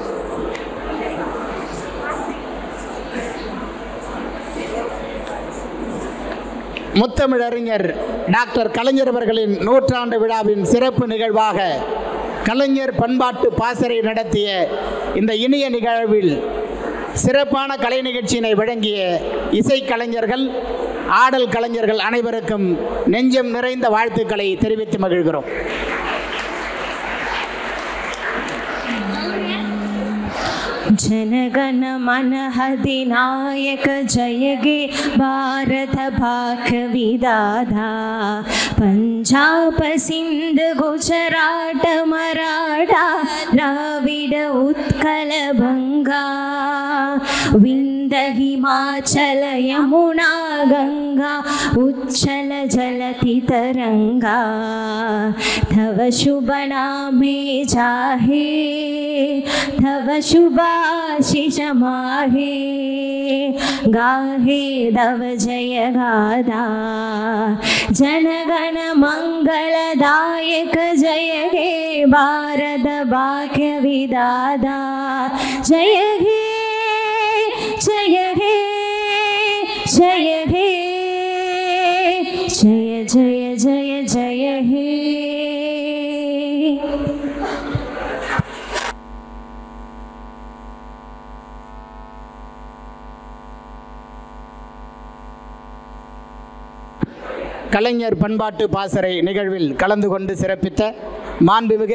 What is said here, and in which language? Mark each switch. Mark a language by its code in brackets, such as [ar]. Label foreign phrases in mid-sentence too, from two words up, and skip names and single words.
[ta] முத்தமிழறிஞர் டாக்டர் கலைஞர் அவர்களின் 100ஆண்டு விழாவின் சிறப்பு நிகழ்வாக கலைஞர் பண்பாட்டு பாசறை நடத்திய இந்த இனிய நிகழ்வில் சிறப்பான கலை நிகழ்ச்சியினை வழங்கிய இசைக்கலைஞர்கள், ஆடல் கலைஞர்கள் அனைவருக்கும் நெஞ்சம் நிறைந்த வாழ்த்துக்களை தெரிவித்து மகிழ்கிறோம். [bn] জনগণ মন অধিনায়ক জয় হে ভারত ভাগ্য বিধাতা পঞ্জাব সিন্ধ গুজরাট মরাঠা দ্রাবিড় উৎকল বঙ্গ বিন্ধ্য হিমাচল যমুনা গঙ্গা উচ্ছল জলধি তরঙ্গ তব শুভ নামে জাগে তব শুভাশিস মাগে গাহে তব জয় গাথা জনগণ মঙ্গলদায়ক জয় হে ভারত ভাগ্য বিধাতা জয় হে জয় হে জয় হে জয় জয় জয় জয় হে. [ta] கலைஞர் பண்பாட்டு பாசறை நிகழ்வில் கலந்து கொண்டு சிறப்பித்த மாண்புமிகு